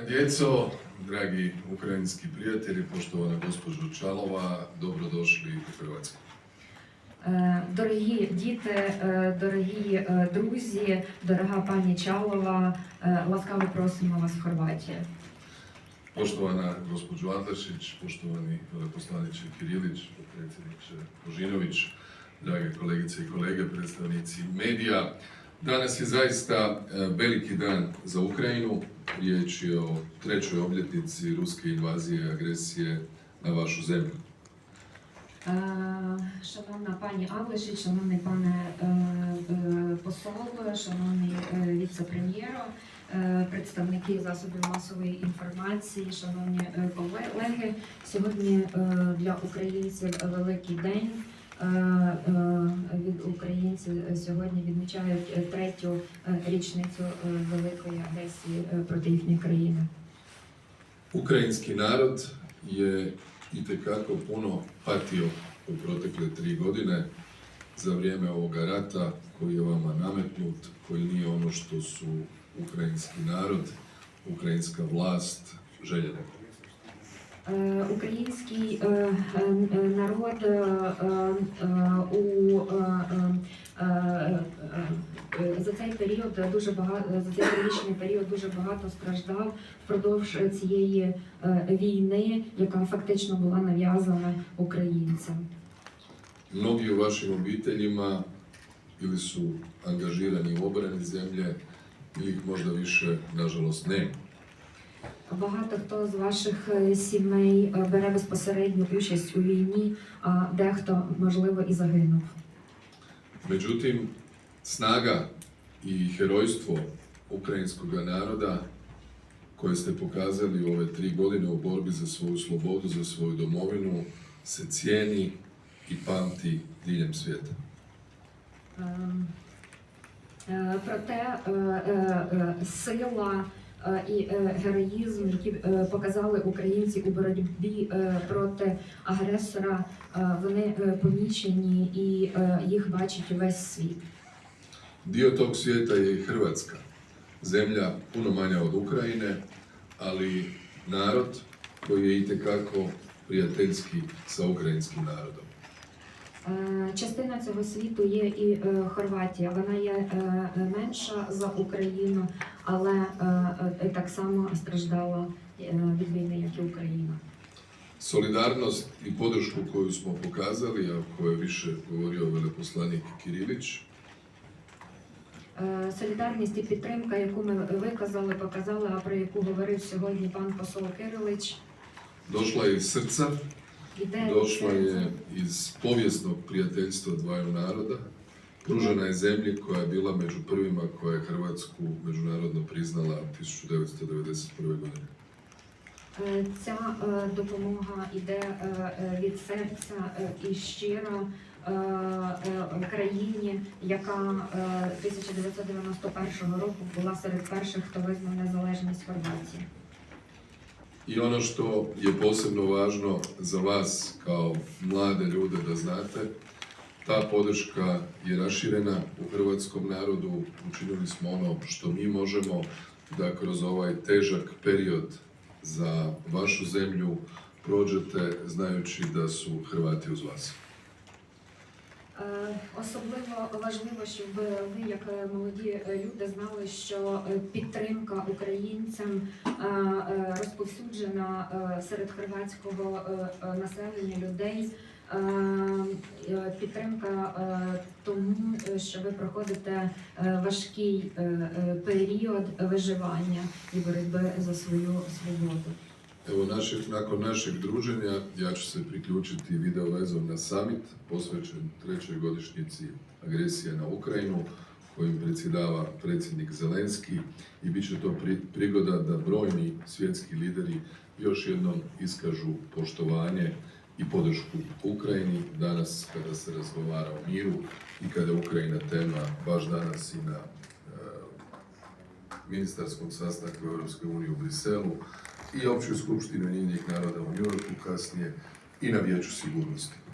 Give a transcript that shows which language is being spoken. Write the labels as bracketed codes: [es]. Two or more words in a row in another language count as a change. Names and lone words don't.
[hr] djeco, dragi ukrajinski prijatelji, poštovana gospođo Čalova, dobrodošli u Hrvatsku. [uk] Дорогі діти, дорогі друзі, дорога пані Чалова, ласкаво просимо вас в Хорватію. [hr] Poštovana gospođo Adlešić, poštovani veleposlaniče Kirilić, potpredsjedniče Božinović, drage kolegice i kolege, predstavnici medija. Danas je zaista veliki dan za Ukrajinu. Riječ je o 3. obljetnici ruske invazije i agresije na vašu zemlju. [uk] Шановна пані Адлешич, шановний пане посол, шановний віце-прем'єро, представники засобів масової інформації, шановні колеги, сьогодні для українців великий день. Від українців сьогодні відмічають 3-ю річницю великої агресії проти їхньої країни. [hr] Ukrajinski narod je itekako puno patio u protekle 3 godine za vrijeme ovoga rata koji je vama nametnut, koji nije ono što su ukrajinski narod, ukrajinska vlast željeli. [uk] Український народ за цей період за цей трирічний період дуже багато страждав впродовж цієї війни, яка фактично була нав'язана українцям. [hr] Mnogi u vašim obiteljima ili su angažirani u obrani zemlje ili ih možda više, nažalost, nema. [uk] Багато хто з ваших сімей бере безпосередню участь у війні, а дехто, можливо, і загинув. [hr] Međutim, snaga i herojstvo ukrajinskog naroda koje ste pokazali u ove 3 godine u borbi za svoju slobodu, za svoju domovinu, se cijeni i pamti diljem svijeta. [uk] Проте сила і героїзм, які показали українці у боротьбі проти агресора, вони помічені і їх бачить увесь світ. [hr] Dio tog svijeta je i Hrvatska, zemlja puno manja od Ukrajine, ali narod koji je itekako prijateljski sa ukrajinskim narodom. [uk] Частина цього світу є і Хорватія. Вона є менша за Україну, але так само страждала від війни, як і Україна. [hr] Solidarnost i podršku koju smo pokazali, a o kojoj je više govorio veleposlanik Kirilić, [uk] Солідарність і підтримка, яку ми виказали, показали, а про яку говорив сьогодні пан посол Кирилич, [hr] došla je iz srca, došla je iz povijesnog prijateljstva dvaju naroda, pružena je zemlji koja je bila među prvima koja je Hrvatsku međunarodno priznala 1991. godine. [uk] Ця допомога йде від серця і щиро країні, яка 1991 року була серед перших, хто визнав незалежність Хорватії. [hr] I ono što je posebno važno za vas kao mlade ljude da znate, ta podrška je raširena u hrvatskom narodu. Učinili smo ono što mi možemo da kroz ovaj težak period za vašu zemlju prođete znajući da su Hrvati uz vas. [uk] Особливо важливо, щоб ви, як молоді люди, знали, що підтримка українцям розповсюджена серед хорватського населення людей. Підтримка тому, що ви проходите важкий період виживання і боротьби за свою свободу. [hr] Evo, nakon našeg druženja ja ću se priključiti video vezom na summit posvećen 3. godišnjici agresije na Ukrajinu kojim predsjedava predsjednik Zelenski i bit će to prigoda da brojni svjetski lideri još jednom iskažu poštovanje i podršku Ukrajini danas kada se razgovara o miru i kada je Ukrajina tema baš danas i na ministarskom sastanku Europske unije u Briselu i Općoj skupštini Ujedinjenih naroda u New Yorku kasnije i na Vijeću sigurnosti.